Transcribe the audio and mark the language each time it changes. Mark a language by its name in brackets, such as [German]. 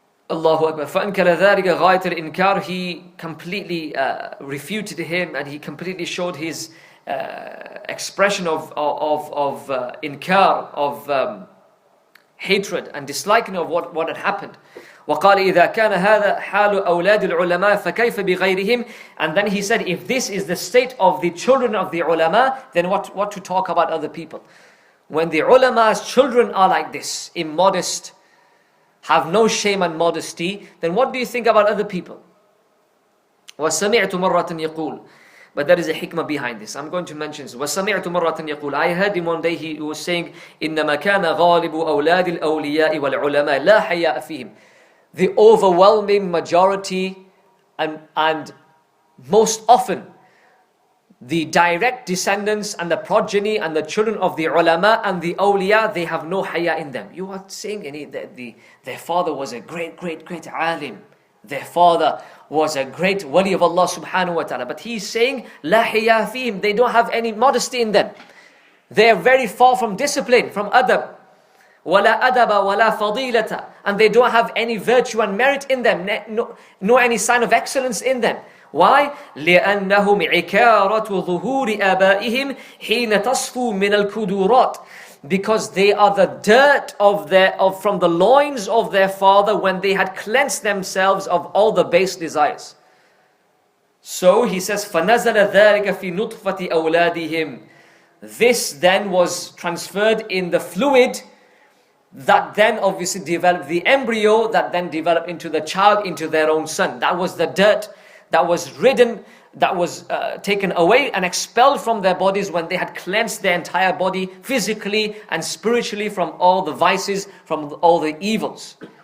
[Arabic] Allahu Akbar. فَأَنْكَرَ ذَلِكَ غَايَةَ الْإِنْكَارِ. [English] He completely refuted him, and he completely showed his expression of inkar, of hatred and disliking of what had happened. [Arabic] وقال إذا كان هذا حال أولاد العلماء فكيف بغيرهم. [English] And then he said, if this is the state of the children of the ulama, then what to talk about other people? When the ulama's children are like this, immodest, have no shame and modesty, then what do you think about other people? [Arabic] وسمعت مرة يقول. [English] But there is a hikmah behind this. I'm going to mention this. [Arabic] وَسَمِعْتُ مَرَّةً يَقُولُ [English] I heard him one day, he was saying, [Arabic] إِنَّمَا كَانَ غَالِبُ أَوْلَادِ الْأَوْلِيَاءِ وَالْعُلَمَاءِ لَا حَيَاءَ فِيهِمْ. [English] The overwhelming majority and most often the direct descendants and the progeny and the children of the ulama and the awliya, they have no haya in them. You are saying their father was a great alim. Their father was a great wali of Allah subhanahu wa ta'ala. But he's saying, [Arabic] la haya fihim. [English] They don't have any modesty in them. They are very far from discipline, from adab. [Arabic] Wala adaba, wala fadilata. [English] And they don't have any virtue and merit in them. No any sign of excellence in them. Why? [Arabic] لأنهم عكارة ظهور آبائهم حين تصفو من الكدورات. [English] Because they are the dirt from the loins of their father when they had cleansed themselves of all the base desires. So he says, [Arabic] فَنَزَلَ ذَلِكَ فِي نُطْفَةِ أَوْلَادِهِمْ. [English] This then was transferred in the fluid that then obviously developed the embryo, that then developed into the child, into their own son. That was the dirt that was ridden, that was taken away and expelled from their bodies when they had cleansed their entire body physically and spiritually from all the vices, from all the evils.